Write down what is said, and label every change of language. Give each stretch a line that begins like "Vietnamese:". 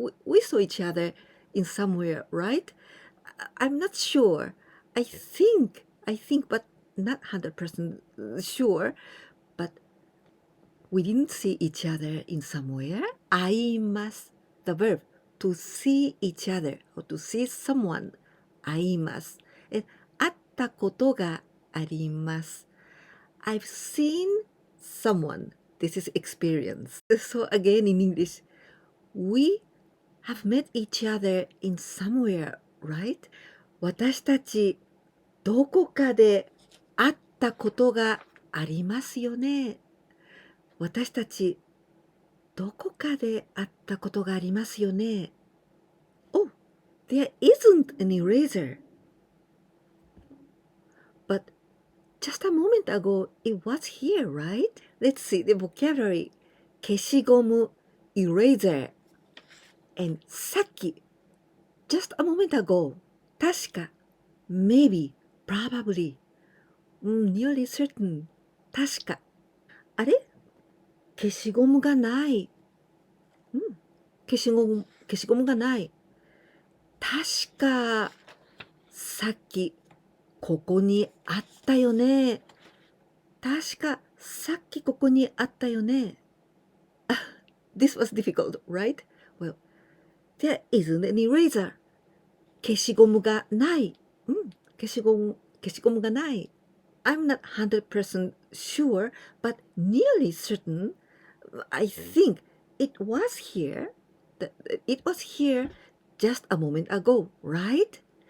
English: We saw each other in somewhere, right? I'm not sure. I think, but not 100% sure. But we didn't see each other in somewhere. I must, the verb to see each other or to see someone.
Japanese: 会います。会ったことがあります。
English: I've seen someone. This is experience. So again in English, we have met each other in somewhere, right?
Japanese: 私たちどこかで会ったことがありますよね。私たちどこかで会ったことがありますよね。
English: Oh, there isn't an eraser. But just a moment ago, it was here, right? Let's see the vocabulary. 消しゴム eraser. And さっき just a moment ago. 確か maybe, probably. Nearly certain.
Japanese: 確か。あれ消しゴムがない。消しゴムがない。確か、さっき、ここにあったよね。確か、さっきここにあったよね。
English: This was difficult, right? Well, there isn't an eraser.
Japanese: 消しゴムがない。消しゴムがない。
English: I'm not 100% sure, but nearly certain. I think it was here. It was here just a moment ago, right?